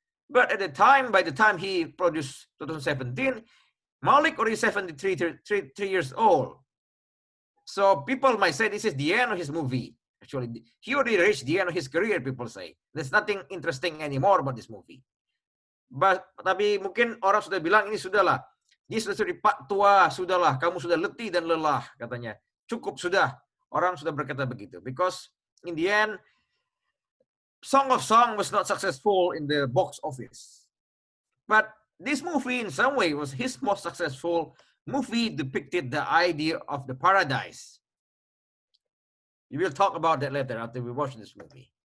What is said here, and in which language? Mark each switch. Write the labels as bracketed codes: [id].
[en] But at the time, by the time he produced 2017, Malik already 73 3 years old. So people might say this is the end of his movie. Actually, he already reached the end of his career, people say. There's nothing interesting anymore about this movie. [id] Tapi mungkin orang sudah bilang ini sudahlah. Dia sudah tua, sudahlah. Kamu sudah letih dan lelah, katanya. Cukup sudah. Orang sudah berkata begitu. [en] Because in the end, Song of Song was not successful in the box office. But this movie in some way was his most successful movie, depicted the idea of the paradise. We will talk about that later after we watch this movie.